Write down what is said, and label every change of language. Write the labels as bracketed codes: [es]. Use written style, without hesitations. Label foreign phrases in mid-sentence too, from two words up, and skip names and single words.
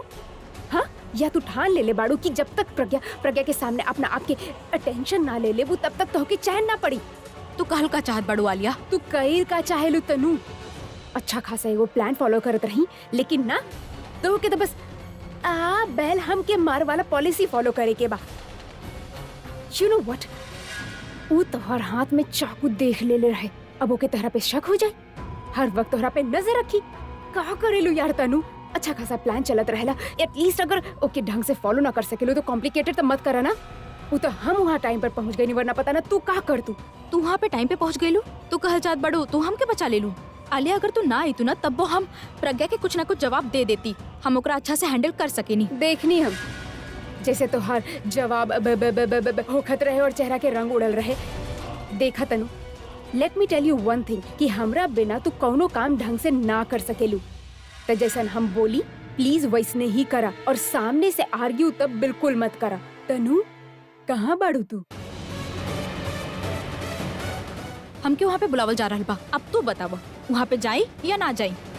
[bho] हाँ, या तू ठान ले बाड़ू कि जब तक प्रज्ञा के सामने अपना आपके अटेंशन ना ले वो तब तक तोहके चैन ना पड़ी। तू कहल का चाहत बड़ू आलिया? तू कई का चाहेलू तनु? अच्छा खासा एगो [en] plan follow [bho] करत रही, लेकिन ना तोहके तो बस बैल हम के मार वाला [en] policy follow [bho] करे के बा। [en] you know what, [bho] वो तोहर हाथ में चाकू देख ले रहे, अब ओके तोहरा पे शक हो जाए, हर वक्त तोहरा पे नजर रखी। का करेलू यार तनु? अच्छा खासा प्लान चलत रहेला, एटलीस्ट अगर ओके ढंग से फॉलो ना कर सकेलू तो कॉम्प्लिकेटेड तो मत करा ना। वो तो हम वहाँ टाइम पर पहुँच गए नहीं, वरना पता ना तू का कर तू वहाँ पे टाइम पे पहुँच गई लू। तू कहल चाहत बड़ू तू हमके बचा ले लू। आलिया अगर तू ना आई तू ना तब वो हम प्रज्ञा के कुछ ना कुछ जवाब दे देती, हम ओकरा अच्छा से हैंडल कर सकेनी। देखनी हम जैसे तोहार जवाब होखत रहे और चेहरा के रंग उड़ल रहे। देखा तनु, [en] let me tell you one thing [bho] कि हमरा बिना तू कौनो काम ढंग से ना कर सकेलू। तो जैसा हम बोली प्लीज वैसने ही करा, और सामने से आर्ग्यू तब बिल्कुल मत करा। तनु कहाँ बाड़ू तू? हमके वहाँ पे बुलावल जा रहा बा, अब तू बतावा वहाँ पे जाई या ना जाई?